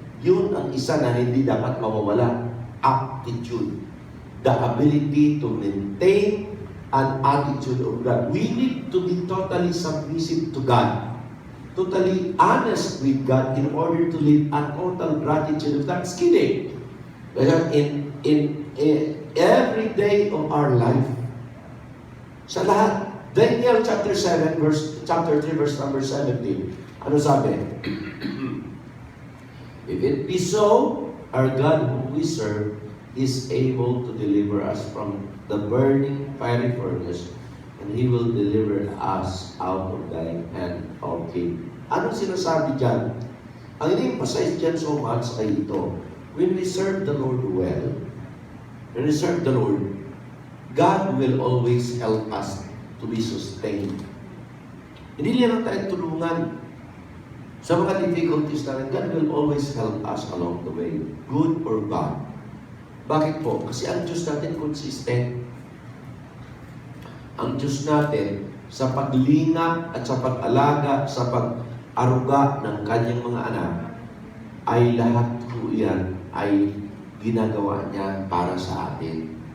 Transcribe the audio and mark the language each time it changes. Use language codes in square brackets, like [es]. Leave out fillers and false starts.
[tl] Yun ang isa na hindi dapat mawawala. [en] Aptitude. The ability to maintain an attitude of God. We need to be totally submissive to God. Totally honest with God in order to live a total gratitude of thanksgiving. In every day of our life, [tl] sa lahat, [en] Daniel chapter 3 verse number 17. [tl] Ano sabi? [en] If it be so, our God whom we serve is able to deliver us from the burning fiery furnace, and He will deliver us out of thy hand, O King. [tl] Anong sinasabi dyan? Ang in-emphasize dyan so much ay ito. [en] When we serve the Lord well, when we serve the Lord, God will always help us to be sustained. [tl] Hindi lang tayo tulungan sa mga difficulties natin. [en] God will always help us along the way, good or bad. [tl] Bakit po? Kasi ang Diyos natin consistent. Ang Diyos natin sa paglingap at sa pag-alaga, sa pag-aruga ng kanyang mga anak, ay lahat po yan ay ginagawa niya para sa atin.